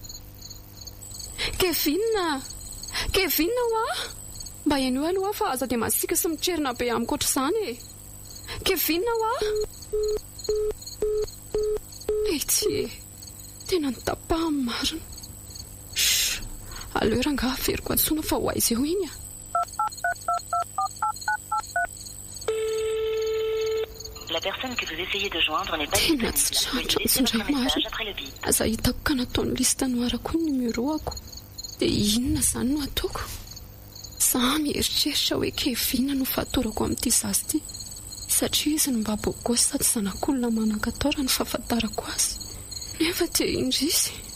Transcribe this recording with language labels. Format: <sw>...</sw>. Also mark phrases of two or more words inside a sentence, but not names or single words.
<mg>Kevin ho a mba eno aloha fa aza dia masika sy mitrerina be amiko ohatr'izany e. Kevin ho a etsy tena nitapahany marina. Aleo rangaha averiko antsoina fa ho aiza eo iny a.</mg> <fr>La personne que vous essayez de joindre n'est pas disponible. Veuillez laisser votre message après le bip.</fr> <mg>Aza hitako ka nataony lista noarako ny numéroako. Dia inona izany no ataoko? Za mieritreritra hoe Kevin no fahatorako amin'ity zazy ity. Satria izy no mba bogosy sady zanak'olona manan-katao ny fahafantarako azy. Nefa dia indry izy.</mg>